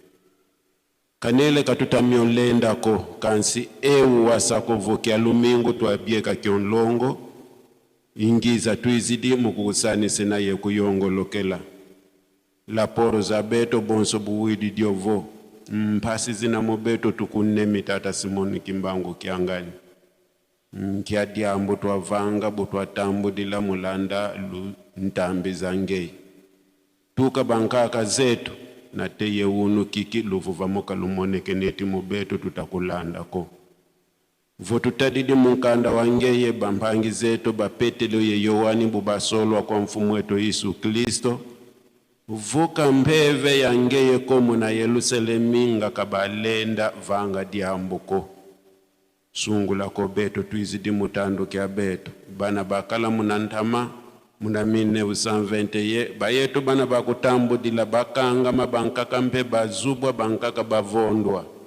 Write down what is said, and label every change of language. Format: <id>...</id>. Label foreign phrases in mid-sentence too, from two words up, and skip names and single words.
<kg>kanele katutamio lendako kansi ewu wasako vokia lumingu tuabieka kionlongo ingiza tuizidi mukukusani sena ye kuyongolokela laporo za beto bonso buwidi diovo mpasi zina mobeto tukunne mitata Simoki Mbangu Kiangani kia diambu tuavanga butua tambu dila mulanda lu ntambi zangei tuka bankaka zetu na teye unu kiki luvuva moka lumoneke neti mobeto tutakulanda ko votu tadidi mukanda wangeye bampangi zetu bapetelo ye Yohani bubasolwa kwa mfumu wetu Yesu Kristo vuka mbeve yangeye komu na Yerusalemi kabalenda vanga diambuko sungula ko beto tuizidi mutandu kia beto bana bakala munantama muna 1920 ye bayetu bana bakutambu dila bakanga mabankaka mpe bazubwa bankaka bavondwa</kg>